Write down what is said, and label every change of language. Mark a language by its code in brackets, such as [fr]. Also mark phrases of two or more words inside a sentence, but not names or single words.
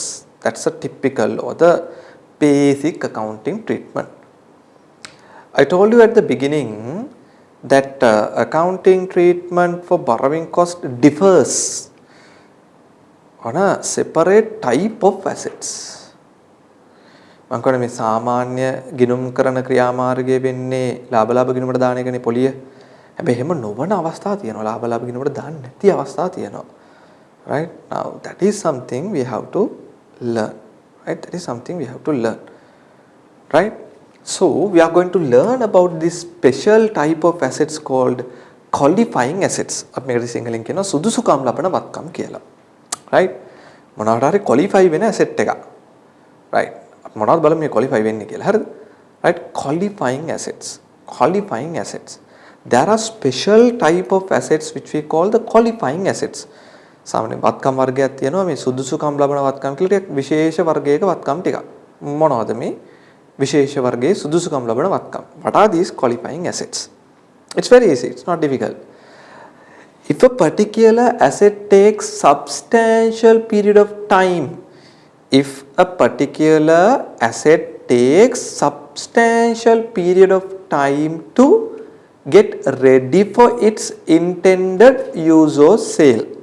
[en] That's a typical or the basic accounting treatment. I told you at the beginning that accounting treatment for borrowing cost differs on a separate type of assets. [si] මම කියන්නේ මේ සාමාන්‍ය ගිණුම් කරන ක්‍රියාමාර්ගය වෙන්නේ ලාභ ලාභ ගිණුමට දාන එකනේ පොලිය. හැබැයි එහෙම නොවන අවස්ථා තියෙනවා. ලාභ ලාභ කියනකොට දාන්න නැති අවස්ථා තියෙනවා. [en] Right? Now that is something we have to learn. Right? That is something we have to learn. Right? So we are going to learn about this special type of assets called qualifying assets. [si] අපි මේකට සිංහලෙන් කියනවා සුදුසුකම් ලබන වත්කම් කියලා. Right? මොනවාට හරි qualify වෙන asset එකක්. Right? අපි මොනවද බලමු මේ qualify වෙන්නේ කියලා. හරිද? [en] Right? Qualifying assets. Qualifying assets. There are special type of assets which we call the qualifying assets. [si] සාමාන්‍ය වත්කම් වර්ගයක් තියෙනවා මේ සුදුසුකම් ලබන වත්කම් කියලා ටිකක් විශේෂ වර්ගයක වත්කම් ටිකක්. මොනවද මේ විශේෂ වර්ගයේ සුදුසුකම් ලබන වත්කම්? [en] What are these qualifying assets? It's very easy. It's not difficult. If a particular asset takes substantial period of time, if a particular asset takes substantial period of time to get ready for its intended use or sale.